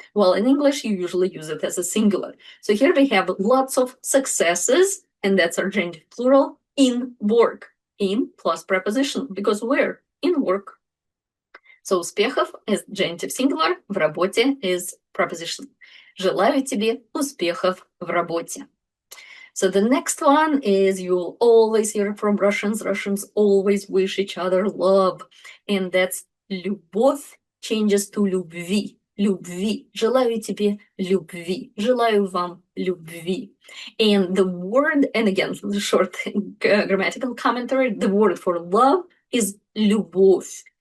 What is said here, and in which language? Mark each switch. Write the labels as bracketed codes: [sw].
[en] While in English, you usually use it as a singular. So here we have lots of successes, and that's our genitive plural, in work. In plus preposition, because where? In work. So успехов is genitive singular, в работе is preposition. [ru] Желаю тебе успехов в работе. [en] So the next one is you'll always hear from Russians. Russians always wish each other love. And that's любовь changes to любви. [ru] Любви. Желаю тебе любви. Желаю вам любви. [en] And the word, and again, the short grammatical commentary, the word for love is любовь.